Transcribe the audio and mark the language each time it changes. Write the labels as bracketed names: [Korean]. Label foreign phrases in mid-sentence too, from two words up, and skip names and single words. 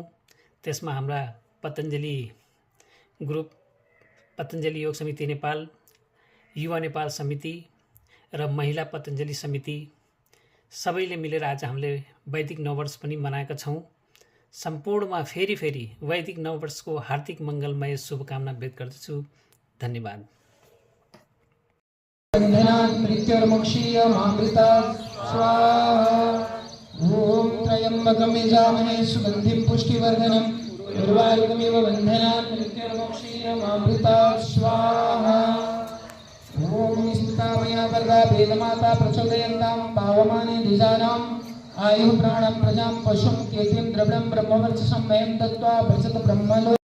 [Nepali] त्यसमा हाम्रा पतञ्जलि ग्रुप, पतञ्जलि योग समिति नेपाल, युवा नेपाल समिति र महिला पतञ्जलि समिति सबैले मिलेर आज हामीले वैदिक नववर्ष पनि मनाएका छौँ। सम्पूर्णमा फेरि वैदिक नववर्षको हार्दिक मङ्गलमय शुभकामना व्यक्त गर्दछु। धन्यवाद। [Sanskrit] ओम त्र्यंबकं यजामहे सुगंधिं पुष्टिवर्धनम् उर्वारुकमिव बन्धनान् मृत्युर्मोक्षीयमामृतात् स्वाहा। ओम निस्मितामया वरदा वेदमाता प्रचोदयन्तां पावमाने द्विजानाम् आयुः प्राणं प्रजां पशुं कीर्तिं द्रविणं ब्रह्मवर्चसं मह्यं दत्त्वा भजत ब्रह्मलो।